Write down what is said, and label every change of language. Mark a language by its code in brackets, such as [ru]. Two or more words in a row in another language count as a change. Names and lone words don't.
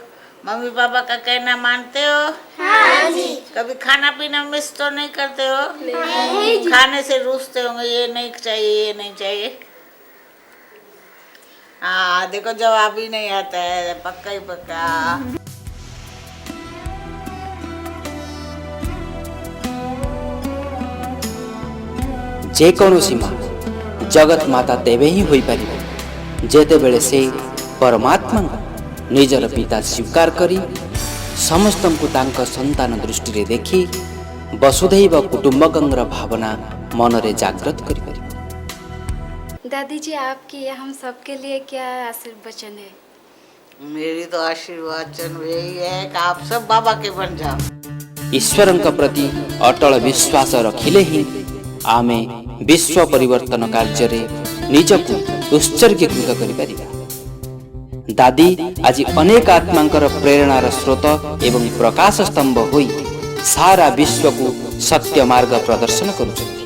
[hi] मम्मी पापा का कहना मानते हो? हाँ जी। कभी खाना पीना मिस तो नहीं करते हो? नहीं जी। खाने से रूठते होंगे, ये नहीं चाहिए, ये नहीं चाहिए। हाँ देखो, जवाब ही नहीं आता है, पक्का ही पक्का। [or] ଯେକୌଣସି ମା ଜଗତ ମାତା ତେବେ ହିଁ ହୋଇପାରିବ ଯେତେବେଳେ ସେ ପରମାତ୍ମାଙ୍କୁ ନିଜର ପିତା ସ୍ୱୀକାର କରି ସମସ୍ତଙ୍କୁ ତାଙ୍କ ସନ୍ତାନ ଦୃଷ୍ଟିରେ ଦେଖି [sa] ବସୁଧୈବ କୁଟୁମ୍ବକଂର [or] ଭାବନା ମନରେ ଜାଗ୍ରତ କରିପାରିବ। [hi] दादी जी, आपकी हम सबके लिए क्या आशीर्वचन है? मेरी तो आशीर्वाचन यही है कि आप सब बाबा के बन जाओ। [or] ଈଶ୍ୱରଙ୍କ ପ୍ରତି ଅଟଳ ବିଶ୍ୱାସ ରଖିଲେ ହିଁ ଆମେ ବିଶ୍ୱ ପରିବର୍ତ୍ତନ କାର୍ଯ୍ୟରେ ନିଜକୁ ଉତ୍ସର୍ଗୀକୃତ କରିପାରିବା। ଦାଦି ଆଜି ଅନେକ ଆତ୍ମାଙ୍କର ପ୍ରେରଣାର ସ୍ରୋତ ଏବଂ ପ୍ରକାଶ ସ୍ତମ୍ଭ ହୋଇ ସାରା ବିଶ୍ୱକୁ ସତ୍ୟ ମାର୍ଗ ପ୍ରଦର୍ଶନ କରୁଛନ୍ତି।